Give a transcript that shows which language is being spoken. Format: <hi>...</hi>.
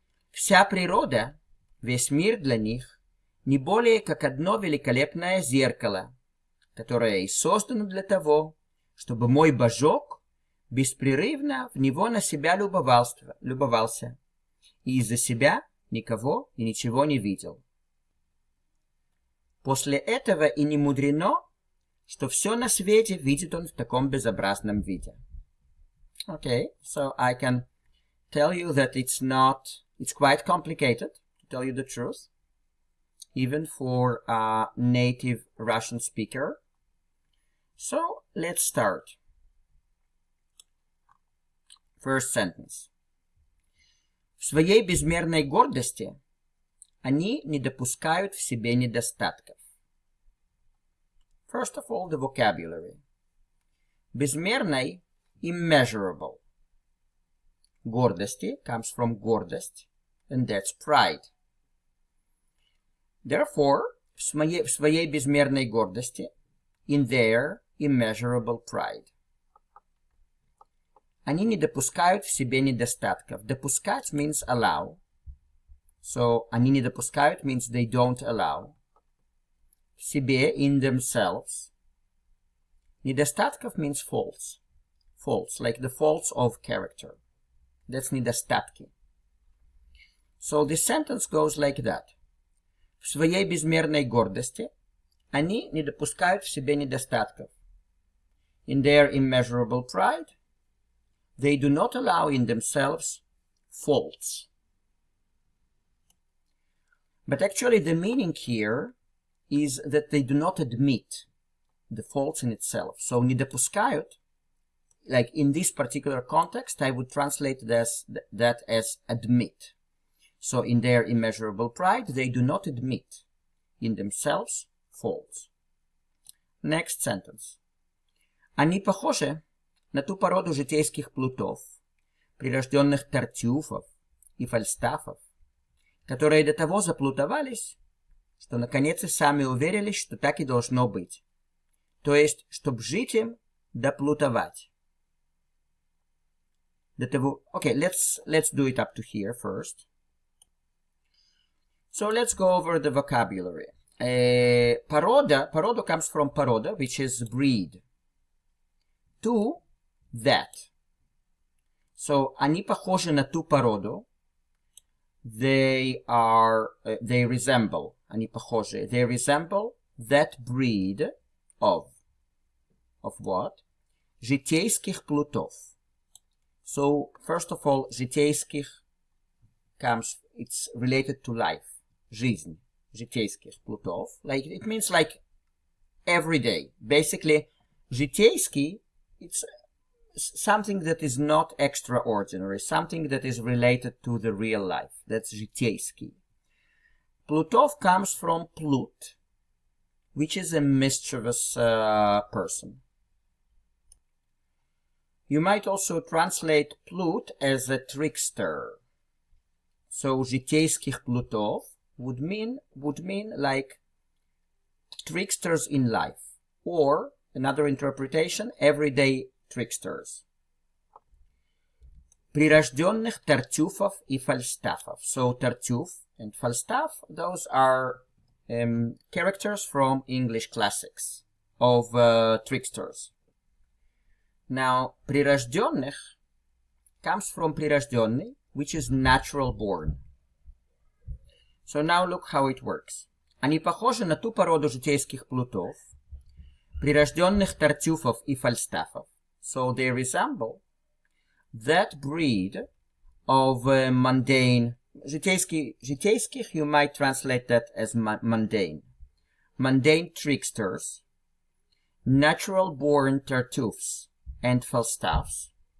<ru>Вся природа, весь мир для них не более как одно великолепное зеркало, которое и создано для того, чтобы мой божок беспрерывно в него на себя любовался и из-за себя никого и ничего не видел. После этого и не мудрено, что все на свете видит он в таком безобразном виде.</ru> <en>Okay, so I can tell you that it's quite complicated, to tell you the truth, even for a native Russian speaker. So let's start. First sentence.</en> <ru>В своей безмерной гордости они не допускают в себе недостатков.</ru> <en>First of all, the vocabulary. Безмерной, immeasurable. Гордости comes from гордость, and that's pride. Therefore,</en> <ru>в своей безмерной гордости,</ru> <en>in their immeasurable pride.</en> <ru>Они не допускают в себе недостатков.</ru> <en>Допускать means allow. So,</en> <ru>они не допускают</ru> <en>means they don't allow.</en> <ru>В себе,</ru> <en>in themselves. Недостатков means faults. Faults, like the faults of character. That's недостатки. So, this sentence goes like that.</en> <ru>В своей безмерной гордости они не допускают в себе недостатков.</ru> <en>In their immeasurable pride, they do not allow in themselves faults. But actually the meaning here is that they do not admit the faults in itself. So</en> <ru>не допускают,</ru> <en>like in this particular context, I would translate that as admit. So in their immeasurable pride, they do not admit in themselves faults. Next sentence.</en> <ru>Они похожи на ту породу житейских плутов, прирожденных тартюфов и фальстафов, которые до того заплутовались, что наконец и сами уверились, что так и должно быть. То есть, чтоб жить им, доплутовать. До того...</ru> <en>Okay, let's do it up to here first. So let's go over the vocabulary. Paroda comes from paroda, which is breed. To that.</en> <ru>So, они похожи на ту породу.</ru> <en>They resemble,</en> <ru>они похожи,</ru> <en>they resemble that breed of what?</en> <ru>Житейских плутов.</ru> <en>So, first of all, житейских it's related to life.</en> <ru>Жизнь. Житейских плутов.</ru> <en>Like, it means like everyday. Basically, житейский, it's something that is not extraordinary, something that is related to the real life. That's житейский. Plutov comes from plut. which is a mischievous person. You might also translate Plut as a trickster. So</en> <ru>житейских плутов</ru> <en>would mean like tricksters in life, or another interpretation, everyday tricksters.</en> <ru>Прирожденных тартюфов и фальстафов.</ru> <en>So Tartuffe and Falstaff, those are characters from English classics of tricksters. Now, прирожденных comes from прирожденный, which is natural born. So now look how it works.</en> <ru>Они похожи на ту породу житейских плутов, прирожденных тартюфов и фальстафов.</ru> <en>So they resemble that breed of mundane, житейских, you might translate that as mundane tricksters, natural-born Tartuffes and Falstaffs,</en>